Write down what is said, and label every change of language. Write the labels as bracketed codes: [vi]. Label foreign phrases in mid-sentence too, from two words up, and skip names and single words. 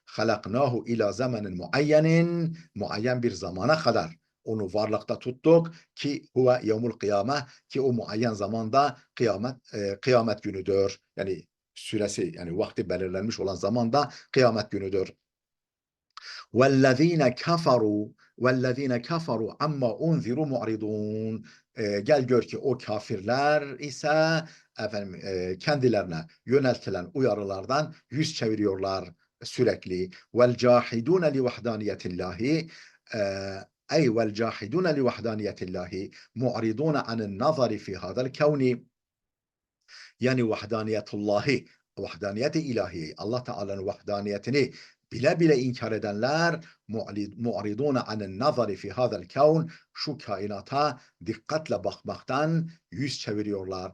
[ar] خلقناه إلى زمان معين, [tr] muayyen bir zamana kadar onu varlıkta tuttuk ki [ar] هو يوم القيامة, [tr] ki o muayyen zamanda kıyamet günüdür. Yani süresi, yani vakti belirlenmiş olan zamanda kıyamet günüdür. [ar] وَالَّذ۪ينَ كَفَرُوا وَالَّذ۪ينَ كَفَرُوا عَمَّا اُنْذِرُوا مُعْرِضُونَ. [tr] Gel gör ki o kafirler ise kendilerine yöneltilen uyarılardan yüz çeviriyorlar sürekli. [ar] وَالْجَاحِدُونَ لِوَحْدَانِيَةِ اللّٰهِ أي والجاحدون لوحدانية الله معرضون عن النظر في هذا الكون. [tr] Yani vahdaniyatullahi, vahdaniyeti ilahi, Allah Teala'nın vahdaniyetini bile bile inkar edenler [ar] معرضون عن النظر في هذا الكون, [tr] şu kainata dikkatle bakmaktan yüz çeviriyorlar.